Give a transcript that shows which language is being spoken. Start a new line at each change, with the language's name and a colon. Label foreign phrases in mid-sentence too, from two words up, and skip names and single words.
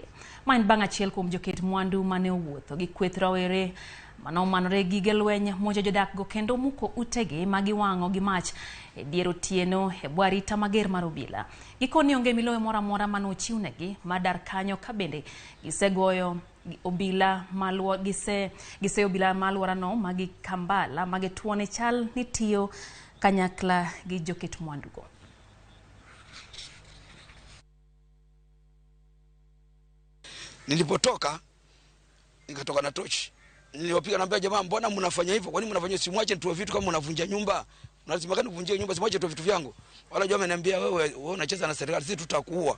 Luo (Kenya and Tanzania): Ma en bang' achiel kuom joket mwandu mane owuotho gi kweth rawere manomanore gige lweny monjo jodak go kendo muko utegi magiwang'o gi mach e dier otieno e bwo arita mager mar obila. Gikoni onge miloyo moro amora mane ochiwnegi madar kanyo ka bende gisegoyo obila obila malworano magi Kambala magituone chal ni tiyo kanyakla gi joket mwandugo.
Swahili: Nilipotoka nikatoka na tochi. Niliwapiga naambia jamaa, mbona mnafanya hivyo? Kwani mnafanya simwache tu vitu kama mnavunja nyumba? Lazima gani kuvunjia nyumba, simwache tu vitu vyangu. Wala jamaa ananiambia wewe unacheza na serikali, sisi tutakuua.